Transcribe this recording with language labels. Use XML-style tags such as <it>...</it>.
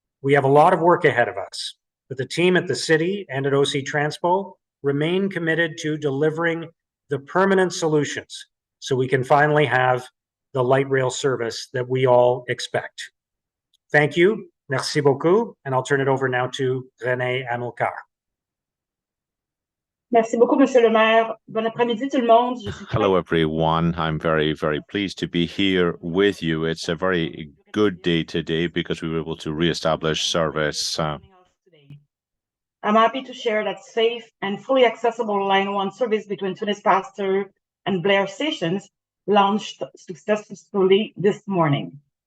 <en>We have a lot of work ahead of us, but the team at the city and at OC Transpo remain committed to delivering the permanent solutions so we can finally have the light rail service that we all expect. Thank you.</en> <fr>Merci beaucoup.</fr> <en>And I'll turn it over now to René Amelkar.</en> <fr>Merci beaucoup, Monsieur le Maire. Bon après-midi, tout le monde.</fr> <en>Hello, everyone. I'm very pleased to be here with you. It's a very good day today because we were able to reestablish service. I'm happy to share that safe and fully accessible Line 1 service between Tunney's Pasture and Blair stations launched successfully this morning.</en>